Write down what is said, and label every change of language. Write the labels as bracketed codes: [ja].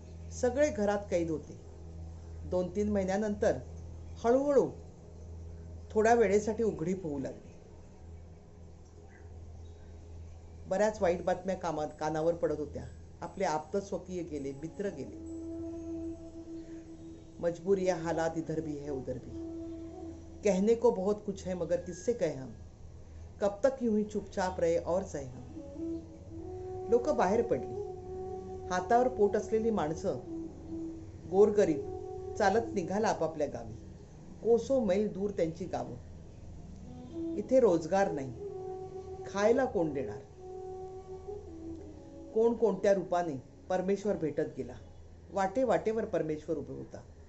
[mr] सगळे घरात कैद होते. 2-3 महिन्यानंतर हळूहळू थोड्या वेळेसाठी उघडीप होऊ लागली. बऱ्याच वाईट बातम्या कानावर पडत होत्या. आपले आप्त स्वकीय गेले, मित्र गेले. [hi] मजबूरी या हालात इधर भी है उधर भी. कहने को बहुत कुछ है मगर किससे कहे हम, कब तक यूं ही चुपचाप रहे और सहे हम. [mr] लोक बाहेर पडली. हातावर पोट असलेली माणसं, गोरगरीब चालत निघाला आपापल्या गावी. कोसो मैल दूर त्यांची गावं. इथे रोजगार नाही, खायला कोण देणार. कोण कोणत्या रूपाने परमेश्वर भेटत गेला. वाटेवाटेवर परमेश्वर उभे होता.